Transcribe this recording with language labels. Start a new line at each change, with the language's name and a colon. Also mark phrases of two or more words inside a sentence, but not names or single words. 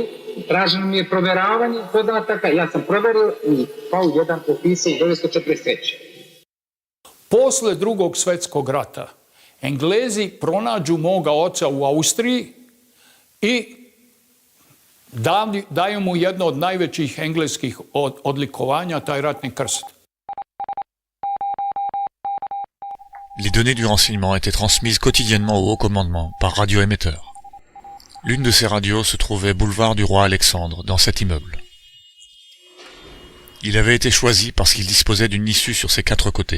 Serbian: Traženo mi je proveravanje podataka. Ja sam proverio i V1 opisao u 1943. Posle Drugog svjetskog rata Englezi pronađu moga oca u Austriji i daju mu jedno od najvećih engleskih odlikovanja, taj ratni krst.
French: Les données du renseignement étaient transmises quotidiennement au haut commandement par radioémetteur. L'une de ces radios se trouvait boulevard du Roi Alexandre, dans cet immeuble. Il avait été choisi parce qu'il disposait d'une issue sur ses 4 côtés.